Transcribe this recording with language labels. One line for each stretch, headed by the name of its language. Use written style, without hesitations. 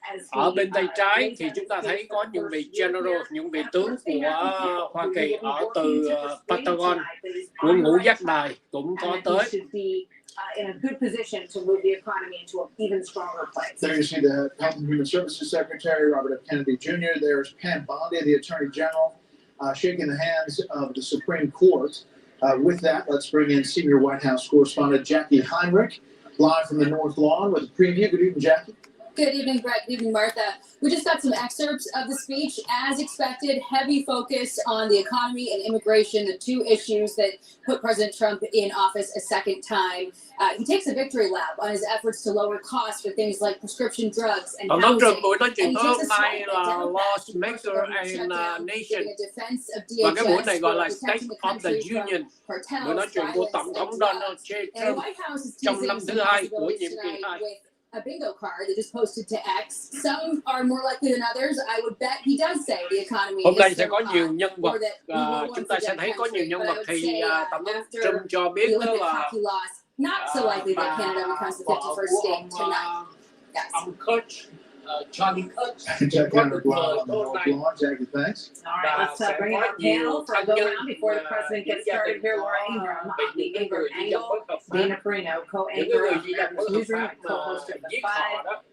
Vietnamese: Ở bên tay trái thì chúng ta thấy có những vị general, những vị tướng của Hoa Kỳ ở từ Pentagon, của ngũ giác đài cũng có tới.
English: In a good position to move the economy into an even stronger place. There you see the Health and Human Services Secretary, Robert F. Kennedy Jr. There's Pam Bondi, the Attorney General, shaking the hands of the Supreme Court. With that, let's bring in senior White House correspondent Jackie Heinrich, live from the North Lawn with a preview. Good evening, Jackie. Good evening, Brett. Good evening, Martha. We just got some excerpts of the speech. As expected, heavy focus on the economy and immigration, the two issues that put President Trump in office a second time. He takes a victory lap on his efforts to lower costs for things like prescription drugs and housing.
Vietnamese: Buổi nói chuyện tối hôm nay là Laws Maker and Nation. Và cái buổi này gọi là State of the Union. Buổi nói chuyện của Tổng thống Donald J. Trump trong năm thứ hai của nhiệm kỳ 2.
English: A bingo card that is posted to X. Some are more likely than others. I would bet he does say the economy.
Vietnamese: Hôm nay sẽ có nhiều nhân vật. Chúng ta sẽ thấy có nhiều nhân vật thì Tổng thống Trump cho biết đó là
English: not so likely that Canada becomes the 51st state tonight. Yes.
Vietnamese: Ông Kutch, Johnny Kutch.
English: Jackie Heinrich live on the North Lawn. Jackie, thanks. All right, let's bring in our panel for a go round before the president gets started here. Laura Ingraham, the Ingram Angle, Dana Perino, co-anchor of the newsroom, co-host of the Five.